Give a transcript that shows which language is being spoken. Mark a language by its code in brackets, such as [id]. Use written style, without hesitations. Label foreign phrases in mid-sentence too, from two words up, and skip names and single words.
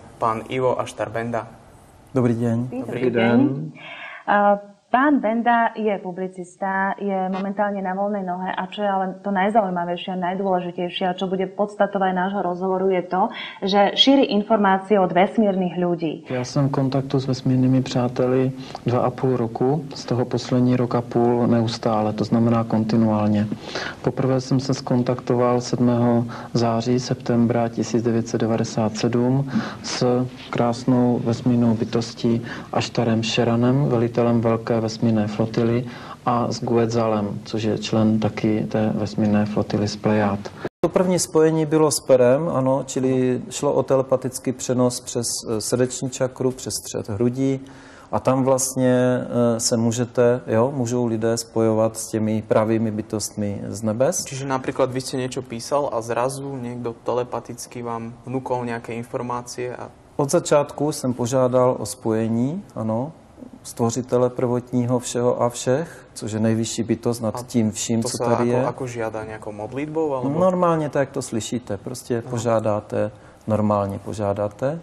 [sk] Pán Ivo Aštar Benda. Dobrý deň. Dobrý deň. Pán Benda je publicista, je momentálne na voľnej nohe a čo je ale to najzaujímavejšie a najdôležitejšie a čo bude podstatou aj nášho rozhovoru je to, že šíri informácie od vesmírnych ľudí. [cs] Já jsem v kontaktu s vesmírnými přáteli 2,5 roku, z toho poslední rok a půl neustále, to znamená kontinuálně. Poprvé jsem se skontaktoval 7. září, septembra 1997 s krásnou vesmírnou bytostí Aštarem Šeranem, velitelem velké vesmírné flotily, a s Guetzalem, což je člen taky té vesmírné flotily z Plejad. To první spojení bylo s perem, ano, čili šlo o telepatický přenos přes srdeční čakru, přes střed hrudí a tam vlastně se můžou lidé spojovat s těmi pravými bytostmi z nebes. [sk] Čiže napríklad vy ste niečo písal a zrazu niekto telepaticky vám vnúkol nejaké informácie a... [cs] Od začátku jsem požádal o spojení, ano, stvořitele prvotního všeho a všech, což je nejvyšší bytost nad tím vším, co tady je. [sk] Ako žiada nejakou modlitbou? Alebo... [cs] Normálně tak, jak to slyšíte, prostě požádáte, normálně požádáte.